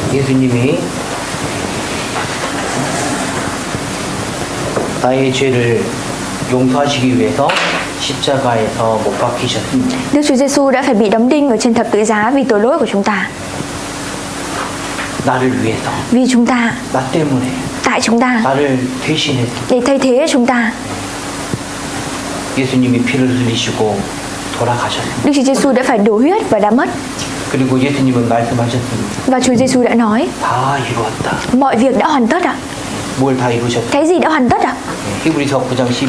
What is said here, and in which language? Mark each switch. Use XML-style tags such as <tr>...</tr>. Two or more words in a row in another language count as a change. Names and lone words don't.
<ko>예수님이 나의 죄를 용서하시기 위해서 십자가에서 못 박히셨습니다.</ko> <vi>Đức Chúa Giêsu đã phải bị đóng đinh ở trên thập tự giá vì tội lỗi của chúng ta,</vi> <ko>나를 위해서,</ko> <vi>vì chúng ta,</vi> <ko>나 때문에,</ko> <vi>tại chúng ta,</vi> <ko>나를 대신해서</ko> <vi>để thay thế chúng ta.</vi> <ko>예수님이 피를 흘리시고 돌아가셨습니다.</ko> <vi>Đức Chúa Giêsu đã phải đổ huyết và đã mất.</vi> <ko>그리고 예수님은 말씀하셨습니다.</ko> <vi>Và Chúa Giêsu đã nói,</vi> <ko>다 이루었다.</ko> <vi>mọi việc đã hoàn tất ạ.</vi> <ko>뭘 다 이루셨다.</ko> <vi>Cái gì đã hoàn tất ạ?</vi> <ko>히브리서 9장 12절.</ko>